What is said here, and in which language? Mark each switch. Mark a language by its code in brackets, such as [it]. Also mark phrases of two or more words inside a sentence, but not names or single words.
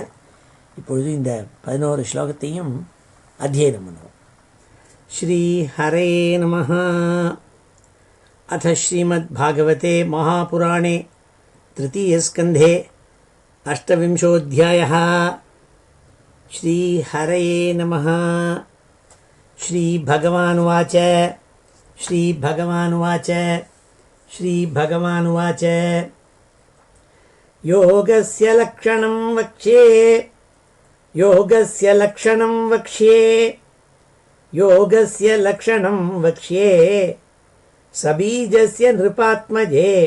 [ta] இப்பொழுது இந்த 11 ஸ்லோகத்தையும் அத்தியனம் பண்ணுவோம். [sa] श्री हरे नमः अथ श्रीमत् भागवते महापुराणे तृतीयस्कन्धे அஷ்டவிம்சோऽध्यायः. श्री हरे नमः. श्रीभगवानुवाच श्रीभगवानुवाच श्रीभगवानुवाच योगस्य लक्षणं वक्ष्ये योगस्य लक्षणं वक्ष्ये योगस्य लक्षणं वक्ष्ये सबीजस्य नृपात्मजे